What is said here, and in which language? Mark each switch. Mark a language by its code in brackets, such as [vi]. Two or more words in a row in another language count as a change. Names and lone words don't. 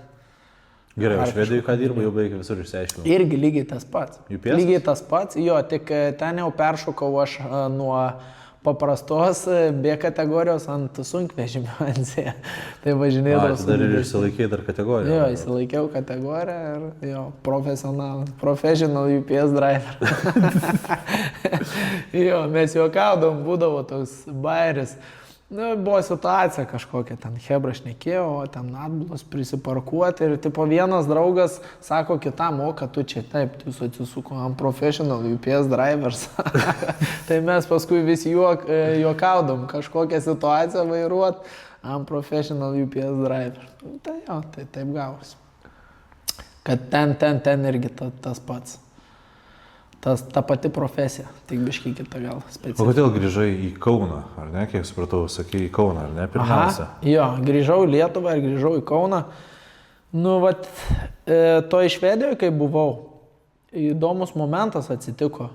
[lt] Gerai, o Švedijoje ką dirba, jau beveik visur išsiaiškinau. Irgi lygiai tas pats. UPS? Lygiai tas pats, tik ten jau peršokau aš nuo paprastos B kategorijos ant sunkvežimio ant C. Tai važinėdavau. Tai dar ir išsilaikėjai dar kategoriją. Jo, išsilaikiau kategoriją ir [en] professional UPS driver. [lt] Mes juokaudavom, būdavo toks bairis. Buvo situacija kažkokia, ten hebra šnekėjo, o ten atbulas prisiparkuoti ir vienas draugas sako kitam, o kad tu čia taip, jūs atsisuko ant [en] professional UPS drivers. [lt] Tai mes paskui visi juokaudom kažkokią situaciją vairuot ant [en] professional UPS driver. [lt] Tai taip gavosi. Kad ten irgi tas pats. Ta pati profesija, tik biškai kita gal specifika. O kodėl grįžai į Kauną, ar ne? Kiek supratau, sakei į Kauną, ar ne? Pirmiausia. Grįžau į Lietuvą ir grįžau į Kauną. To iš Švedijoje, kai buvau, įdomus momentas atsitiko.